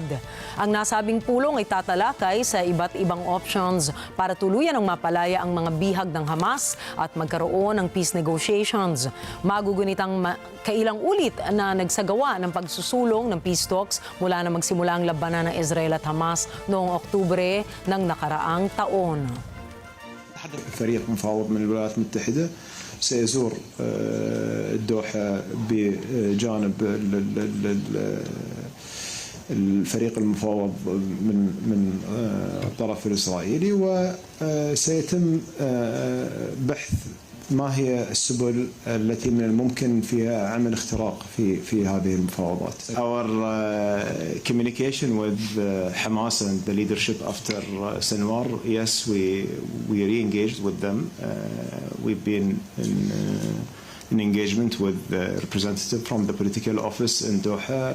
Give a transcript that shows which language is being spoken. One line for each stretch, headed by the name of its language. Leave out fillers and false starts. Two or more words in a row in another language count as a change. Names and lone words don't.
Filipino: Ang nasabing pulong ay tatalakay sa iba't ibang options para tuluyan ng mapalaya ang mga bihag ng Hamas at magkaroon ng
English: peace negotiations.
Filipino: Magugunitang kailang ulit na nagsagawa ng pagsusulong ng
English: peace talks
Filipino: mula na magsimula ang labanan ng Israel at Hamas noong Oktubre ng nakaraang taon.
Arabic: فريق مفاوض من الولايات المتحدة سيزور الدوحة بجانب الفريق المفاوض من الطرف الإسرائيلي وسيتم بحث ما هي السبل التي من الممكن فيها عمل اختراق في هذه المفاوضات.
English: Our communication with Hamas and the leadership after Sinwar, yes, we re-engaged with them. We've been in engagement with the representative from the political office in Doha.